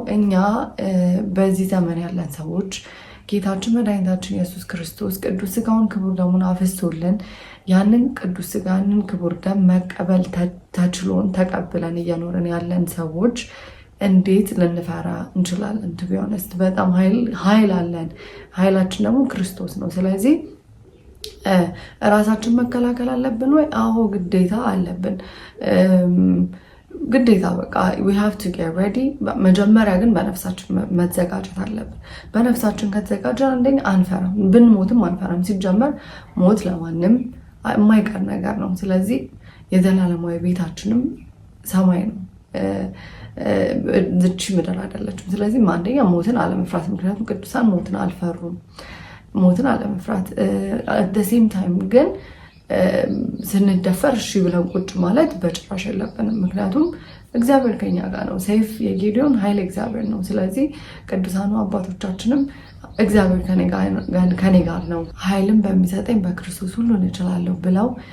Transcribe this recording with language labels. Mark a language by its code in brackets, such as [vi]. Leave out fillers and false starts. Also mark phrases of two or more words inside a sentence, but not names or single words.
[am] እኛ በዚህ ዘመን ያለን ሰዎች ጌታችን መድኃኒታችን ኢየሱስ ክርስቶስ ቅዱስ ሥጋውን ክቡር ደሙን አፍስሶልን ያንን ቅዱስ ሥጋንን ክቡር ደም መቀበል ተችሎን ተቀብለን እየኖርን ያለን ሰዎች እንዴት ልንፈራ እንችላለን? [en] to be honest [am] በጣም ኃይል አለን። ኃይላችን ደግሞ ክርስቶስ ነው። ስለዚህ ራሳችን መከላከል አለብን ወይ? አዎ ግዴታ አለብን። ግዴታ በቃ [en] we have to get ready። [am] መጀመሪያ ግን በነፍሳችን መዘጋጀት አለብን። በነፍሳችን ከተዘጋጀን አንደኛ አንፈራም፣ ብንሞትም አንፈራም። ሲጀመር ሞት ለማንም የማይቀር ነገር ነው። ስለዚህ የዘላለማዊ ቤታችንም ሰማይ ነው፣ ዝቺ ምድር አይደለችም። ስለዚህ አንደኛ ሞትን አለመፍራት፣ ምክንያቱም ቅዱሳን ሞትን አልፈሩም። ሞትን አለመፍራት [en] at the same time [am] ግን ስንደፈር እሺ ብለን ቁጭ ማለት በጭራሽ የለብንም። ምክንያቱም እግዚአብሔር ከኛ ጋር ነው። ሰይፍ የጌዲዮን ኃይል እግዚአብሔር ነው። ስለዚህ ቅዱሳኑ አባቶቻችንም እግዚአብሔር ከኔ ጋር ነው፣ ኃይልን በሚሰጠኝ በክርስቶስ ሁሉን እችላለሁ ብለው